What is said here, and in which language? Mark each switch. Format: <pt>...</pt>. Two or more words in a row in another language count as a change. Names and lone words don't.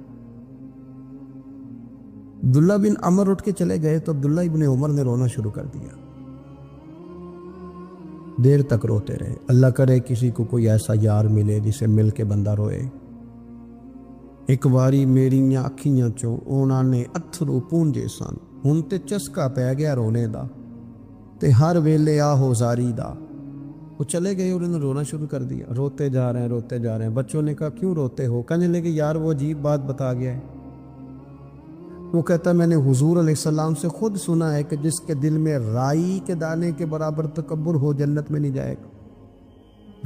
<ur>عبداللہ بن عمر اٹھ کے چلے گئے تو عبداللہ ابن عمر نے رونا شروع کر دیا. دیر تک روتے رہے. اللہ کرے کسی کو کوئی ایسا یار ملے جسے مل کے بندہ روئے.</ur> <pa>ایک باری میریاں اکھیاں چوں اونا نے اتھرو پونجے سن، ہن تے چسکا پہ گیا رونے دا، تے ہر ویلے آہو زاری دا.</pa> <ur>وہ چلے گئے اور انہوں نے رونا شروع کر دیا. روتے جا رہے ہیں. بچوں نے کہا کیوں روتے ہو؟ کہنے لگے یار وہ عجیب بات بتا گیا ہے. وہ کہتا ہے میں نے حضور</ur> <ar>علیہ السلام</ar> <ur>سے خود سنا ہے کہ جس کے دل میں رائی کے دانے کے برابر تکبر ہو جنت میں نہیں جائے گا۔</ur>